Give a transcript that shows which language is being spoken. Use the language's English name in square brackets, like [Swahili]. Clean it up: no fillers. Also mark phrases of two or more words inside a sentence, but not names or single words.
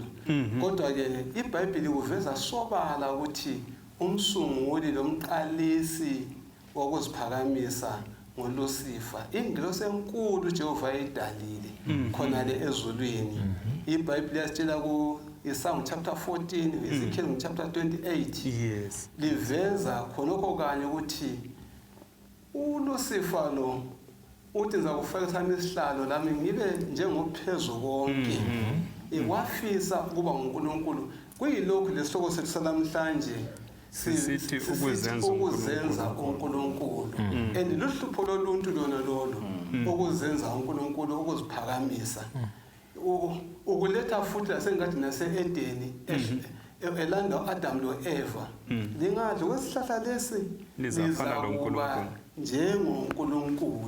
[North Ndebele] Kodwa ke iBhayibheli kuveza sobala ukuthi umsunguli lomqalisi wokuziphakamisa ngoLucifer, ingilosi enkulu Jehova ayidalile khona le ezulwini. iBhayibheli yasitshela ku Isaiah chapter 14, Ezekiel chapter 28. Yes. Liveza khonokho kanye ukuthi uLucifer lo uthi ngizakufaka sami isihlalo lami ngibe njengophezu konke. Ikwafisa kuba uNkulunkulu. Kuyilokhu lesihloko sethu sanamhlanje sithi ukuzenza uNkulunkulu. And luhlupho loluntu lona lolo ukuzenza uNkulunkulu, ukuziphakamisa. Ukuletha futhi lasengathi nase-Edeni elanda uAdam loEva. Lingadla kwesihlahla lesi lizafana loNkulunkulu njengoNkulunkulu.